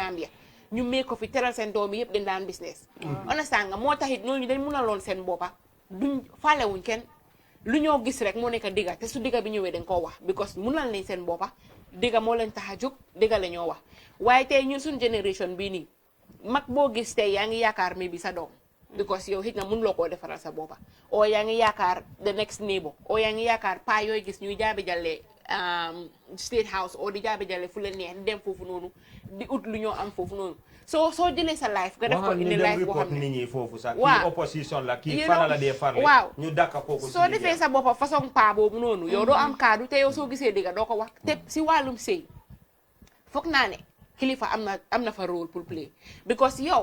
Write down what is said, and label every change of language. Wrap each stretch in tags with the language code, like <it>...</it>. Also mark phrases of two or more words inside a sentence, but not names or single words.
<wo>Gambia ñu mee ko fi teral seen doom yi yëpp dañ daan</wo> <en>business understand</en> <wo>nga moo taxit ñooñu dañ mun a loon seen boppa duñ faalewuñ kenn lu ñoo gis rek moo nekk digga te su digga bi ñëwee dañ koo wax because munal nañ seen boppa digga moo leen tax a jóg digga la ñoo wax waaye tey ñun suñ génération bii nii mag boo gis tey yaa ngi yaakaar mi bi sa doom because yow xëy na mënuloo koo defaral sa boppa oo yaa ngi yaakaar</wo> <en>the next neighbor</en> <wo>oo yaa ngi yaakaar pa yooyu gis ñuy jaabi jàllee state house oo di jaabi jàllee fu leen neex di dem foofu noonu di ut lu ñoo am foofu noonu soo jëlee sa life nga def ko indi life boo xam ne nit ñi foofu sax waaw kii opposition la kii fara la dee farle waaw ñu dakka kooku soo defee sa boppa façon pa boobu noonu yow doo am kaddu te yow soo gisee digga doo ko wax te si wàllum sëy foog naa ne kilifa am na fa</wo> <fr>rôle pour</fr> <en>play because</en> <wo>yow</wo>